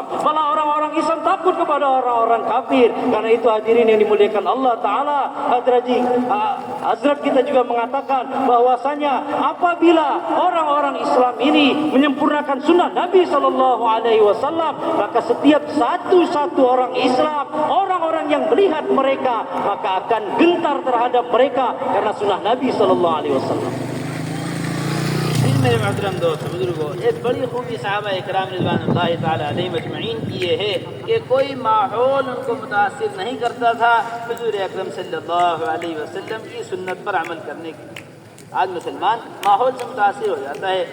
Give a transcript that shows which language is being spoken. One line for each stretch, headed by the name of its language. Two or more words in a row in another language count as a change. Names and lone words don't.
Indonesian: Malah orang-orang Islam takut kepada orang-orang kafir. Karena itu hadirin yang dimuliakan
Arabic: الله تعالى,
Indonesian: Hazrat kita juga mengatakan bahwasanya apabila orang-orang Islam ini menyempurnakan sunnah Nabi
Arabic: صلى الله عليه وسلم,
Indonesian: maka setiap satu orang Islam, orang-orang yang melihat mereka, maka akan gentar terhadap mereka karena sunnah Nabi
Arabic: صلى الله عليه وسلم.
Hindi: मेरे मोहतरम दोस्त बुजुर्गों, एक बड़ी खूबी सहाबा इकराम
Arabic: رضوان الله تعالى عليهم أجمعين
Hindi: की ये है कि कोई माहौल उनको मुतासिर नहीं करता था हुज़ूर अकरम
Arabic: صلى الله عليه وسلم
Hindi: की सुन्नत पर अमल करने की। आज मुसलमान माहौल से मुतासिर हो जाता है।